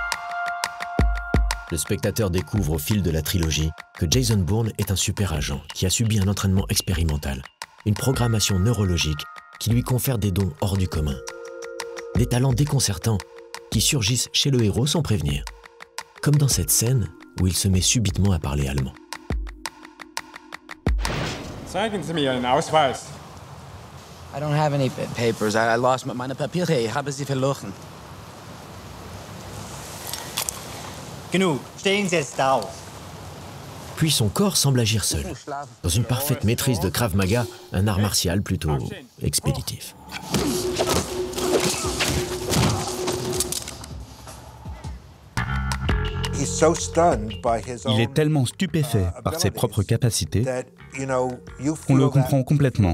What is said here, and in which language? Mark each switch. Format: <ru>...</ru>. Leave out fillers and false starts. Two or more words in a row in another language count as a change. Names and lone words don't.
<fr>Le spectateur découvre au fil de la trilogie que Jason Bourne est un super agent qui a subi un entraînement expérimental, une programmation neurologique qui lui confère des dons hors du commun. Des talents déconcertants qui surgissent chez le héros sans prévenir. Comme dans cette scène où il se met subitement à parler allemand.</fr> <de>Zeigen Sie mir Ihren Ausweis.</de> <en>I don't have any papers. I lost</en> <de>meine Papiere. Ich habe sie verloren. Genug. Stehen Sie jetzt auf.</de> <fr>Puis son corps semble agir seul, dans une parfaite maîtrise de Krav Maga, un art martial plutôt expéditif. Il est tellement stupéfait par ses propres capacités qu'on le comprend complètement.</fr>